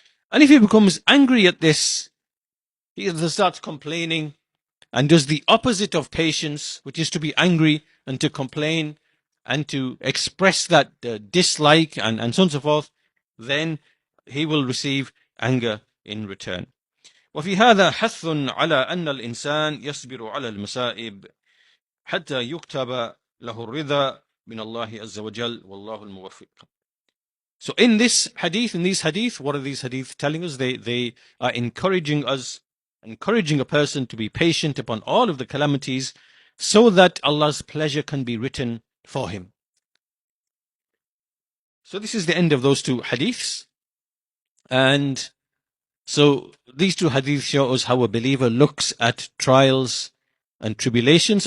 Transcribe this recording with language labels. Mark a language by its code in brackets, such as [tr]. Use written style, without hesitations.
[en] And if he becomes angry at this, he starts complaining and does the opposite of patience, which is to be angry and to complain and to express that dislike and so on and so forth, then he will receive anger in return. [ar] وفي هذا حث على أن الإنسان يصبر على المصائب حتى يكتب له الرضا من الله عز وجل والله الموفق. [en] So in these hadith, what are these hadith telling us? They are encouraging a person to be patient upon all of the calamities, so that Allah's pleasure can be written for him. So this is the end of those two hadiths. And so these two hadiths show us how a believer looks at trials and tribulations.